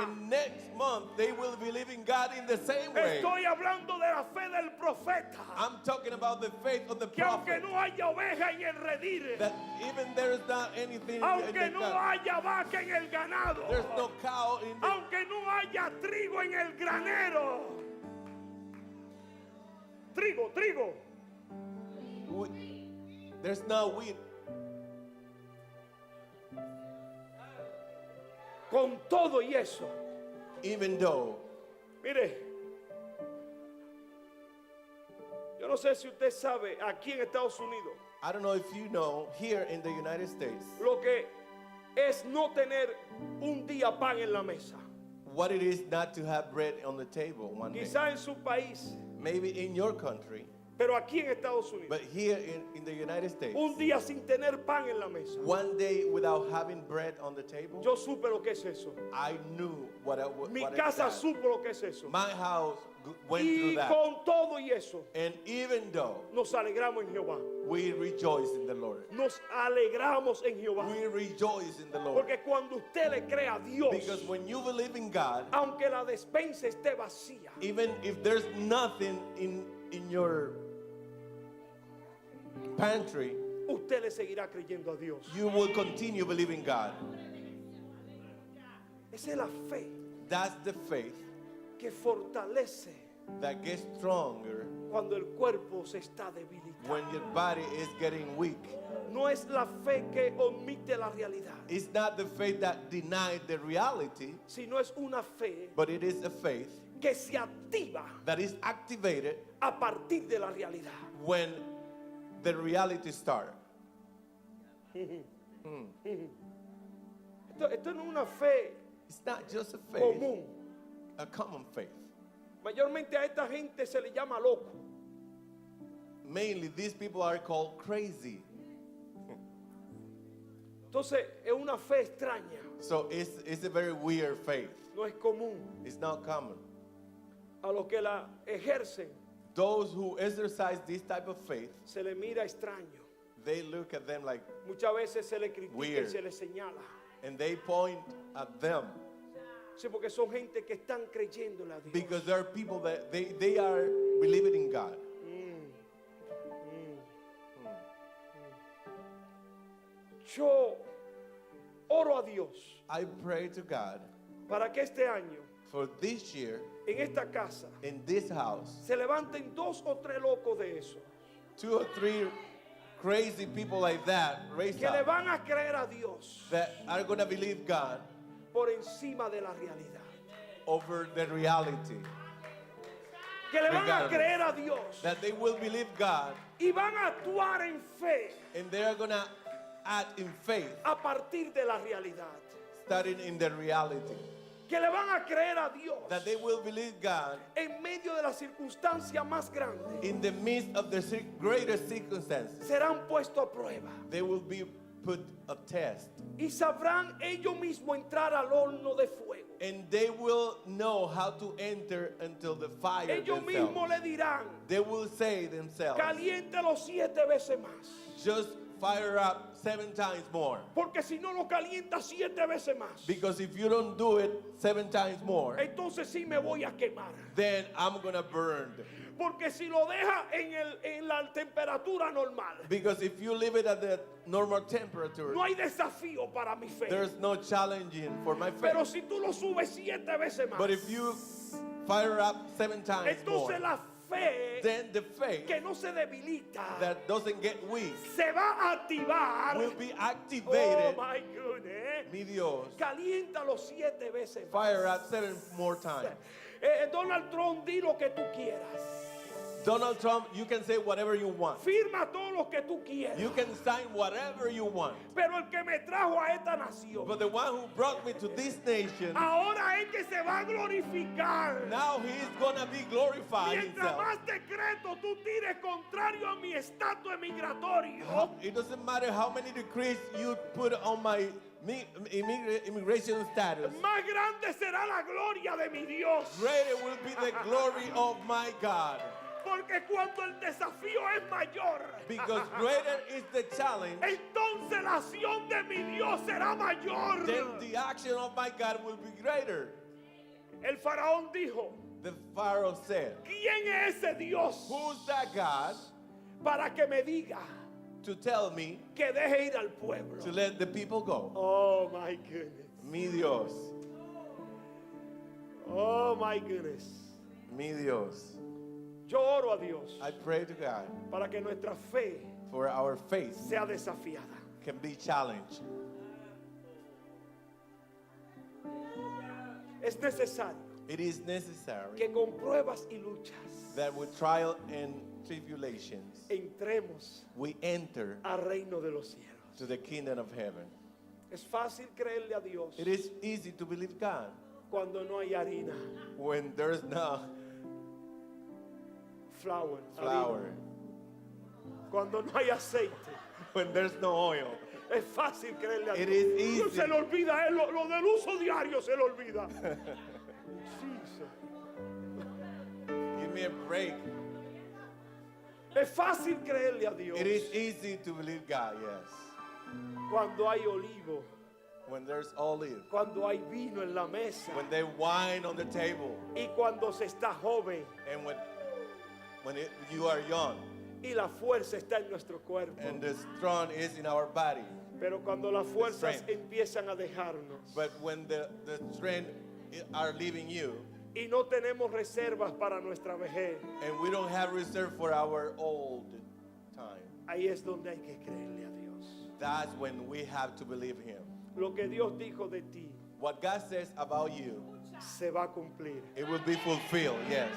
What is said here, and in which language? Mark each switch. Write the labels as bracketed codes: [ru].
[en] And next month, they will believe in God in the same way. [es] Estoy hablando de la fe del profeta. [en] I'm talking about the faith of the [es] Que aunque [en] prophet. [es] no haya oveja en el redil, [en] That even there is not anything in [es] aunque [en] the [es] no [en] God. [es] haya vaca en el ganado, [en] There's no cow in the [es] aunque no haya trigo en el granero. Trigo. [en] there's no wheat. [es] Con todo y eso, [en] Even though, [es] mire, yo no sé si usted sabe, aquí en Estados Unidos, [en] I don't know if you know, here in the United States, [es] lo que es no tener un día pan en la mesa. [en] what it is not to have bread on the table one day. [es] Quizá en su país, [en] Maybe in your country, [es] pero aquí en Estados Unidos, [en] but here in the United States, [es] un día sin tener pan en la mesa. [en] one day without having bread on the table, [es] Yo supe lo que es eso. [en] I knew what [es] Mi [en] what [es] casa [en] it's that. [es] supo lo que es eso. [en] My house went through [es] Y [en] that. [es] con todo y eso, [en] And even though [es] nos alegramos en Jehová. [en] we rejoice in the Lord, [es] Nos alegramos en Jehová. [en] we rejoice in the Lord. [es] Porque cuando usted le cree a Dios, [en] Because when you believe in God, [es] aunque la despensa esté vacía, [en] even if there's nothing in your pantry, [es] usted le seguirá creyendo a Dios. [en] you will continue believing God. [es] Esa es la fe [en] That's the faith [es] que fortalece [en] that gets stronger [es] cuando el cuerpo se está debilitando. [en] when your body is getting weak. [es] No es la fe que omite la realidad, [en] It's not the faith that denied the reality, [es] sino es una fe [en] but it is a faith [es] que se activa [en] that is activated [es] a partir de la realidad. [en] when the reality starts. [es] Esto no es una fe [en] It's not just a faith, [es] común. [en] a common faith. [es] Mayormente a esta gente se le llama loco. [en] Mainly, these people are called crazy. [es] Entonces es una fe extraña, [en] So it's a very weird faith. [es] no es común. [en] It's not common. [es] A los que la ejercen [en] Those who exercise this type of faith, [es] se le mira extraño. [en] they look at them like, [es] Muchas veces se le critica y [en] Weird. [es] se le señala. [en] and they point at them [es] Sí, porque son gente que están creyéndole a Dios. [en] because there are people that they are believing in God. [es] Yo oro a Dios [en] I pray to God [es] para que este año, [en] for this year [es] en esta casa, [en] in this house, [es] se levanten 2 o 3 locos de eso, [en] 2 or 3 crazy people like that raise [es] que le [en] up [es] van a creer a Dios [en] that are going to believe God [es] por encima de la realidad. [en] over the reality. [es] Que le van a [en] Regardless. [es] creer a Dios [en] That they will believe God [es] y van a actuar en fe [en] and they are going to act in faith, [es] a partir de la realidad. [en] starting in the reality. [es] Que le van a creer a Dios [en] That they will believe God [es] en medio de la circunstancia más grande. [en] in the midst of the greatest circumstances. [es] Serán puestos a prueba [en] They will be put a test. [es] y sabrán ellos mismos entrar al horno de fuego. [en] And they will know how to enter until the fire [es] Ellos [en] themselves. [es] mismos le dirán, [en] They will say themselves, [es] caliéntelo 7 veces más. [en] just fire up 7 times more. [es] Porque si no lo calienta 7 veces más, [en] Because if you don't do it 7 times more, [es] entonces sí me voy a quemar. [en] then I'm going to burn. [es] Porque si lo deja en la temperatura normal, [en] Because if you leave it at the normal temperature, [es] no hay desafío para mi fe. [en] there's no challenging for my [es] Pero [en] faith. [es] si tú lo subes 7 veces más, [en] But if you fire up 7 times more, [es] entonces la fe [en] then the faith [es] que no se debilita [en] that doesn't get weak [es] se va a activar. [en] will be Oh activated. my goodness. [es] Mi Dios, Caliéntalo 7 veces más. [en] fire up 7 more times. [es] Donald Trump, di lo que tú quieras. [en] Donald Trump, you can say whatever you want. [es] Firma todo lo que tú quieras. [en] You can sign whatever you want. [es] Pero el que me trajo a esta nación, [en] But the one who brought me to this nation, [es] ahora es que se va a glorificar. [en] now he's gonna be glorified [es] Mientras [en] himself. [es] más decretos tú tires contrario a mi estatus emigratorio, [en] It doesn't matter how many decrees you put on my immigration status. [es] más grande será la gloria de mi Dios. [en] Greater will be the glory of my God. [es] Porque cuando el desafío es mayor, [en] Because greater is the challenge, [es] entonces la acción de mi Dios será mayor. [en] then the action of my God will be greater. [es] El faraón dijo, [en] The Pharaoh said, [es] ¿quién es ese Dios [en] who's that God [es] para que me diga [en] to tell me [es] que deje ir al pueblo? [en] to let the people go? Oh my goodness. [es] Mi Dios, [en] Oh my goodness. [es] mi Dios. Yo oro a Dios [en] I pray to God [es] para que nuestra fe [en] for our faith [es] sea desafiada. [en] can be challenged. [es] Es necesario [en] It is necessary [es] que con pruebas y luchas [en] that with trial and tribulations [es] entremos [en] we enter [es] al reino de los cielos. [en] to the kingdom of heaven. [es] Es fácil creerle a Dios [en] It is easy to believe God [es] cuando no hay harina, [en] when there's no flour, flour, [es] harina. Cuando no hay aceite. [en] when there's no oil. [es] Es fácil creerle a [en] It [es] Dios. [en] is [es] No [en] easy. [es] se le olvida, lo del uso diario se le olvida. [en] Jesus. Give me a break. [es] Es fácil creerle a Dios [en] It is easy to believe God, yes. [es] cuando hay olivo, [en] When there's olive, [es] cuando hay vino en la mesa [en] when there's wine on the table, [es] y cuando se está joven [en] and when you are young, [es] y la fuerza está en nuestro cuerpo. [en] and the strong is in our body. [es] Pero cuando las fuerzas [en] strength. [es] empiezan a dejarnos [en] But when the strength are leaving you, [es] y no tenemos reservas para nuestra vejez, [en] and we don't have reserve for our old time, [es] ahí es donde hay que creerle a Dios. [en] that's when we have to believe him. [es] Lo que Dios dijo de ti [en] What God says about you, [es] se va a cumplir. [en] it will be fulfilled, yes.